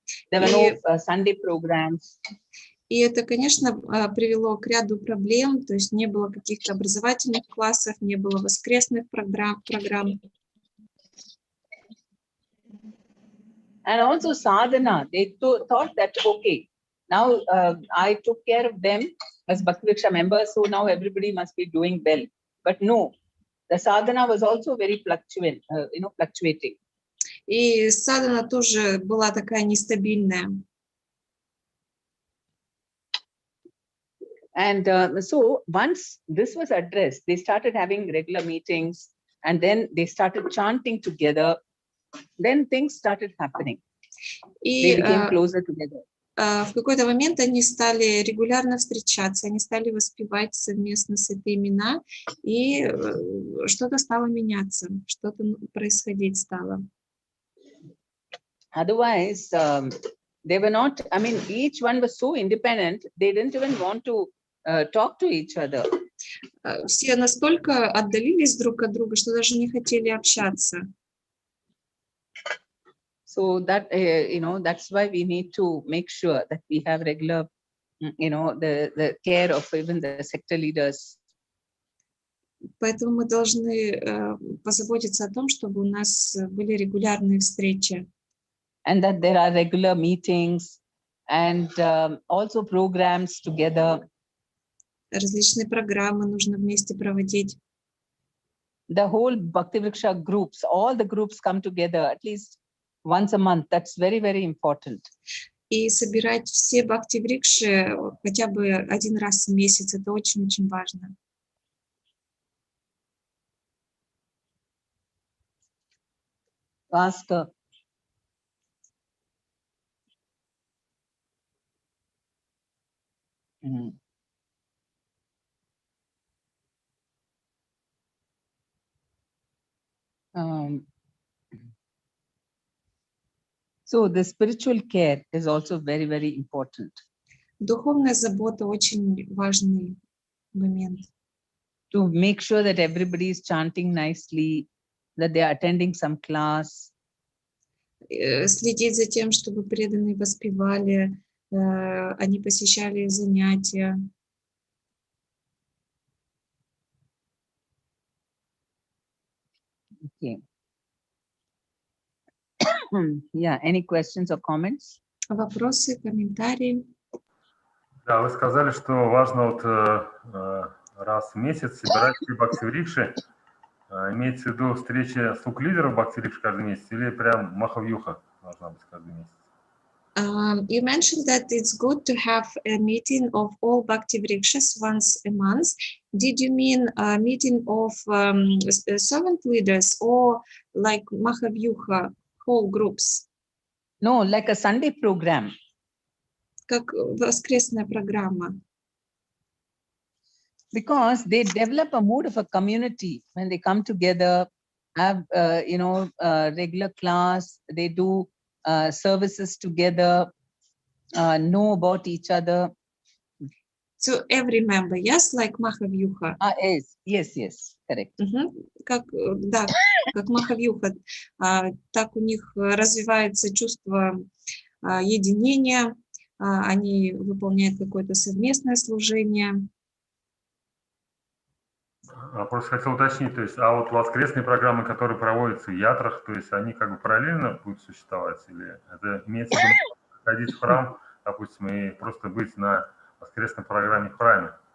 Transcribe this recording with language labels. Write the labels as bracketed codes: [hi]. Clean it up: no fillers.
[en] There were no Sunday programs. [ru] И это, конечно, привело к ряду проблем, то есть не было каких-то образовательных классов, не было воскресных программ. [en] And also sadhana, they thought that, okay, now I took care of them as Bhakti-Vriksha members, so now everybody must be doing well. But no, the sadhana was also very fluctuating. [ru] И садхана тоже была такая нестабильная. [en] And so once this was addressed, they started having regular meetings, and then they started chanting together. Then things started happening. They became closer together. [ru] В какой-то момент они стали регулярно встречаться, они стали воспевать совместно святые имена, и что-то стало меняться, что-то происходить стало. [en] Otherwise, they were not, I mean, each one was so independent, they didn't even want to talk to each other. [ru] Все настолько отдалились друг от друга, что даже не хотели общаться. [en] So that, that's why we need to make sure that we have regular, the care of even the sector leaders. [ru] Поэтому мы должны позаботиться о том, чтобы у нас были регулярные встречи. [en] And that there are regular meetings and also programs together. [ru] Различные программы нужно вместе проводить. [en] The whole Bhakti-Vriksha groups, all the groups come together at least once a month. That's very, very important. [ru] И собирать все Бхакти-Врикши хотя бы один раз в месяц, это очень-очень важно. [en] Ask her. So the spiritual care is also very, very important. [ru] Духовная забота очень важный момент. [en] To make sure that everybody is chanting nicely, that they are attending some class. [ru] Следить за тем, чтобы преданные воспевали, они посещали занятия. [en] Okay. Yeah, any questions or comments? [ru] Вопросы, комментарии? Да, вы сказали, что важно вот раз в месяц собирать все Бхакти-Врикши. Имеется в виду встреча слуг-лидеров Бхакти-Врикши каждый месяц или прям Махавьюха должна быть каждый месяц? [en] You mentioned that it's good to have a meeting of all Bhakti-Vrikshas once a month. Did you mean a meeting of servant leaders or like Mahavyuha, whole groups? No, like a Sunday program. [ru] Как воскресная программа. [en] Because they develop a mood of a community when they come together, have regular class, they do services together, know about each other. So every member, yes, like Mahavyuha. Yes, correct. [ru] Как Mahavyuha, так у них развивается чувство единения, они выполняют какое-то совместное служение. Просто хотел уточнить, то есть, а вот воскресные программы, которые проводятся в ятрах, то есть они как бы параллельно будут существовать, или это имеется в виду ходить в храм, допустим, и просто быть на воскресной программе в храме?